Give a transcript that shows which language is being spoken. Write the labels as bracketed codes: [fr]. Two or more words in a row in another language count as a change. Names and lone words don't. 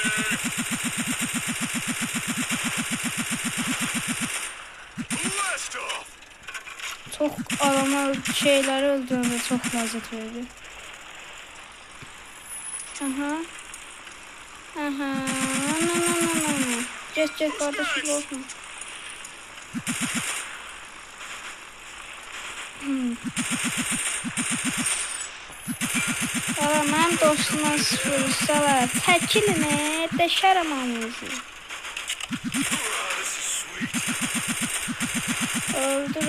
[tr] Çok adamlar şeyleri öldürünce çok lezzet veriyor. Aha. Geç kardeşim olsun. [az] Mən dostuma vursalar, çəkilin, dəşərəm anınızı. Öldür.